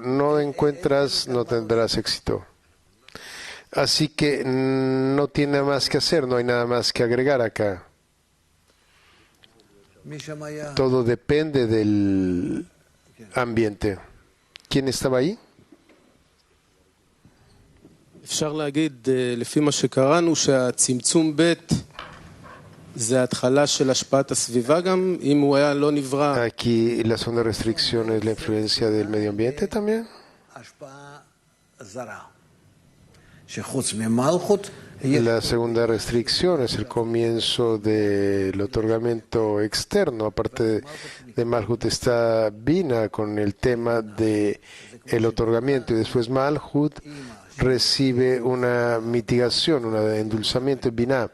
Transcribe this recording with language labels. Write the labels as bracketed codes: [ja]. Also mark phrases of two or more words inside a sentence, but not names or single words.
[es] No encuentras, no tendrás éxito. Así que no tiene más que hacer, no hay nada más que agregar acá. Todo depende del ambiente. ¿Quién estaba ahí? [he] אפשר להגיד, לפי מה שקראנו, שהצמצום ב' זה ההתחלה של השפעת הסביבה גם, אם הוא היה לא נברא. [es] Aquí la segunda restricción es la influencia del medio ambiente también. La segunda restricción es el comienzo del otorgamiento externo. Aparte de Malhut está Bina con el tema de el otorgamiento y después Malhut recibe una mitigación, un endulzamiento, Binah.